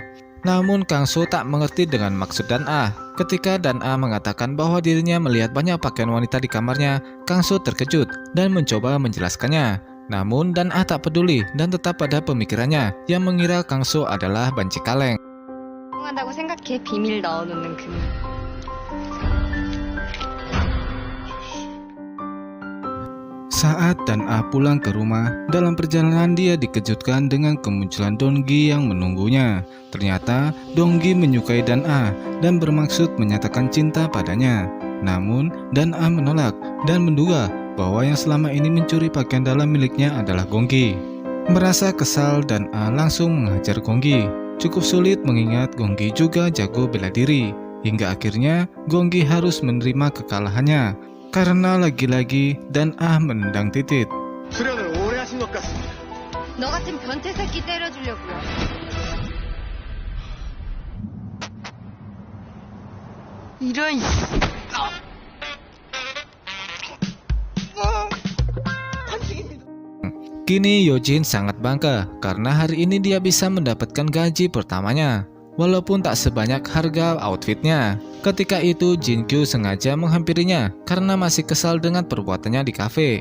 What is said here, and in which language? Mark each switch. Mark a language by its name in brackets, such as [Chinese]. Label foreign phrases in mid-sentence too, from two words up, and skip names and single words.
[Indonesian] Namun Kang So tak mengerti dengan maksud Dan A. Ketika Dan A mengatakan bahwa dirinya melihat banyak pakaian wanita di kamarnya, Kang So terkejut dan mencoba menjelaskannya. Namun Dan A tak peduli dan tetap pada pemikirannya yang mengira Kang So adalah banci kaleng. [Korean] 한다고 생각해. 비밀 넣어놓는 그. [Indonesian] Saat Dan A pulang ke rumah, dalam perjalanan dia dikejutkan dengan kemunculan Donggi yang menunggunya. Ternyata Donggi menyukai Dan A dan bermaksud menyatakan cinta padanya. Namun Dan A menolak dan menduga bahwa yang selama ini mencuri pakaian dalam miliknya adalah Gonggi. Merasa kesal, Dan A langsung menghajar Gonggi. Cukup sulit mengingat Gonggi juga jago bela diri. Hingga akhirnya Gonggi harus menerima kekalahannya. Karena lagi-lagi Dan A menendang titit. [Korean] 수련을 오래 하신 것 같습니다. 너 같은 변태 새끼 때려주려고요. 이런. [Indonesian] Kini Yojin sangat bangga karena hari ini dia bisa mendapatkan gaji pertamanya, walaupun tak sebanyak harga outfitnya. Ketika itu Jinkyu sengaja menghampirinya karena masih kesal dengan perbuatannya di kafe.